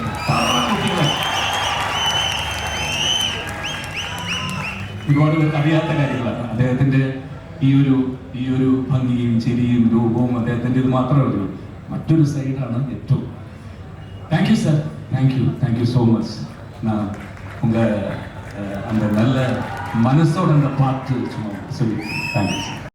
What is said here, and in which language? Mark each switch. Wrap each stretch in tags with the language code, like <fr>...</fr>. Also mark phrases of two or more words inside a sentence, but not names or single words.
<ml>കുട്ടികളെ ഒരുപാട് പേർക്ക് അറിയാത്ത കാര്യങ്ങളാണ്. അദ്ദേഹത്തിന്റെ ഈ ഒരു ഭംഗിയും ചിരിയും രൂപവും അദ്ദേഹത്തിന്റെ ഇത് മാത്രമേ ഉള്ളൂ. മറ്റൊരു സൈഡാണ് ഏറ്റവും.</ml> <en>thank you sir, thank you so much.</en> <ta>உங்க அந்த நல்ல மனசோட அந்த பாட்டு சொல்லி</ta> <en>thank you sir.</en>